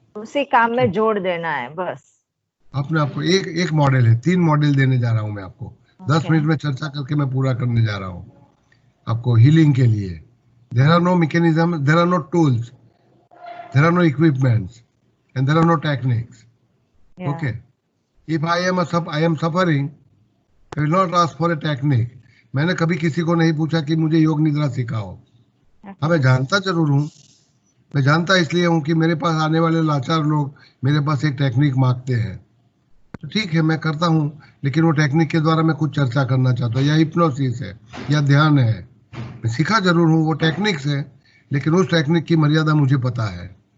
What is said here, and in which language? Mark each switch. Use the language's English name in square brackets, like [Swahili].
[Hindi] उसी काम में जोड़ देना है बस। अपने आप को एक मॉडल है, 3 मॉडल देने जा रहा हूं मैं आपको। 10 मिनट में चर्चा करके मैं पूरा करने जा रहा हूं आपको हीलिंग के लिए। [English] There are no mechanism, there are no tools, there are no equipments, and there are no techniques. Okay, if I am suffering, I will not ask for a technique। [Hindi] मैंने कभी किसी को नहीं पूछा कि मुझे योग निद्रा सिखाओ। हाँ, मैं जानता जरूर हूँ, मैं जानता इसलिए हूँ कि मेरे पास आने वाले लाचार लोग मेरे पास एक टेक्निक मांगते हैं, तो ठीक है मैं करता हूँ, लेकिन वो टेक्निक के द्वारा मैं कुछ चर्चा करना चाहता हूँ, या हिप्नोसिस है या ध्यान है, मैं सीखा जरूर हूँ, वो टेक्निक्स है, लेकिन उस टेक्निक की मर्यादा मुझे पता है।